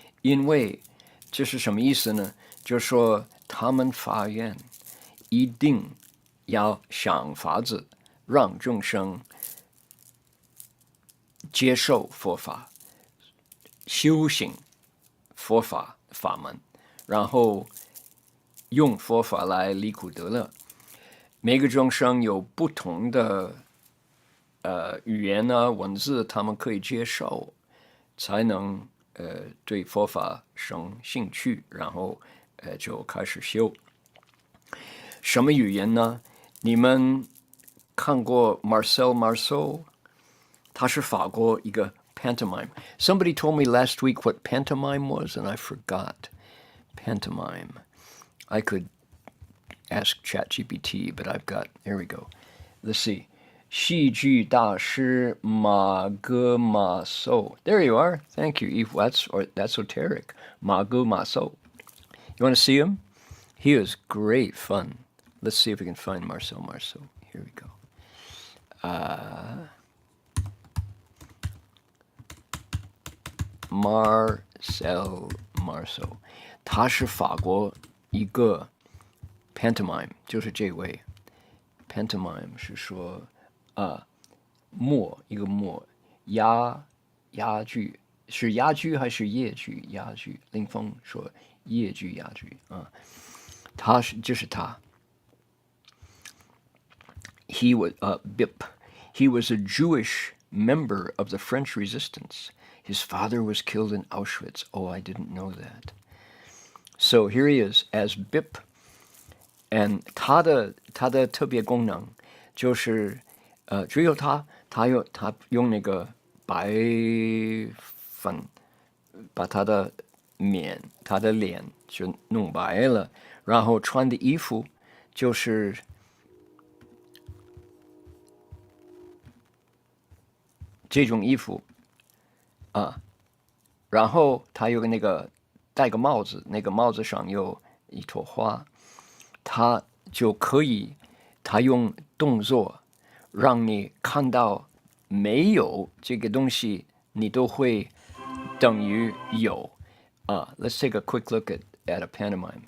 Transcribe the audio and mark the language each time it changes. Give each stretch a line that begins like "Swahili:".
Chinese: 因为这是什么意思呢？就是说他们发愿一定要想法子让众生接受佛法，修行佛法法门，然后用佛法来离苦得乐。每个众生有不同的语言啊文字，他们可以接受，才能对佛法生兴趣，然后就开始修。什么语言呢？你们看过 Marcel Marceau？他是法国一个 pantomime.
English: Somebody told me last week what pantomime was, and I forgot. Pantomime. I could ask ChatGPT, but I've got, here we go. Let's see.
Chinese: 戏剧大师马戈马寿.
English: There you are. Thank you. That's esoteric. 马戈马寿.You want to see him? He is great fun. Let's see if we can find Marcel Marceau. Here we go. Marcel Marceau.
Chinese: 他是法国一个 pantomime， 就是这位 pantomime 是说一个哑剧，是哑剧还是夜剧？哑剧，林峰说夜剧哑剧啊，就是他。
English: He was Bip. He was a Jewish member of the French resistance. His father was killed in Auschwitz. Oh, I didn't know that. So here he is as Bip, and
Chinese: 他的特别功能就是只有他用那个白粉把他的脸就弄白了，然后穿的衣服就是这种衣服啊，然后他有那个戴个帽子，那个帽子上有一朵花，他就可以，他用动作让你看到没有这个东西，你都会等于有啊。
English: Let's take a quick look at a pantomime.